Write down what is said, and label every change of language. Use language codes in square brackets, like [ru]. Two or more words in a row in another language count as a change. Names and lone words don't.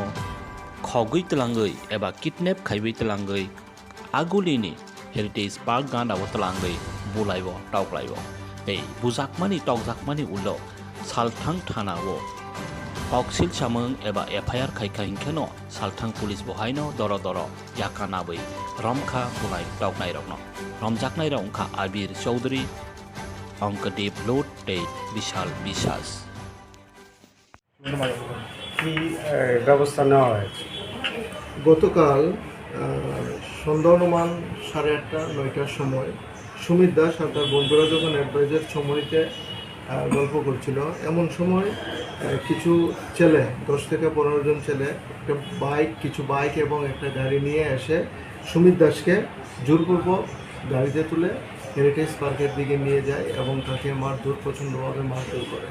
[trp] khogui tlangai eba kidnap khaibai tlangai agulini [en] heritage park [trp] ganao tlangai bulaibo toklaibo tei bujakmani tokjakmani ulo salthang thanao koksil samang eba FIR khaika hingkheno salthang police bohaino doro doro yakanabai romkha bulai toknai rokno romjaknai rok ongkha Abir Chowdhury Onkadev Lot tei Bishal Biswas [bn] কি ব্যবস্থা নেওয়া হয়েছে? গতকাল সন্ধ্যা অনুমান 8:30-9টার সময় সুমিত দাস আর তার বন্ধুরা যখন অ্যাডভাইজার সমরিতে গল্প করছিল, এমন সময় কিছু ছেলে 10 থেকে 15 জন ছেলে কিছু বাইক এবং একটা গাড়ি নিয়ে এসে সুমিত দাসকে জোরপূর্বক গাড়িতে তুলে হেরিটেজ পার্কের দিকে নিয়ে যায় এবং তাকে মারধর প্রচণ্ডভাবে মারধর করে।